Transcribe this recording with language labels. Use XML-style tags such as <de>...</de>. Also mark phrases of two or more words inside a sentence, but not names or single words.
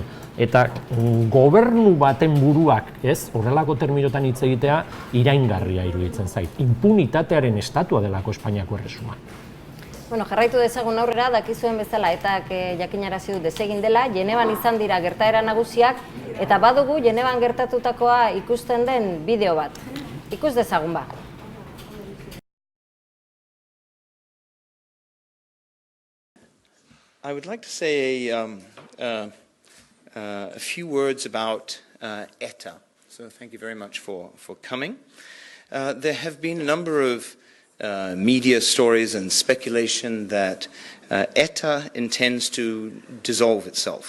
<eu>Eta gobernu baten buruak, horrelako terminotan hitz egitea, iraingarria iruditzen zait. Impunitatearen estatua delako Espainiako erresuma. Jarraitu dezagun aurrera, dakizuen bezala etak jakinarazi du desegin dela, Genevan izan dira gertaera nagusiak, eta badugu Genevan gertatutakoa ikusten den bideo bat. Ikus dezagun ba.</eu> <en>I would like to say a few words about ETA. So thank you very much for coming. There have been a number of media stories and speculation that ETA intends to dissolve itself.</en>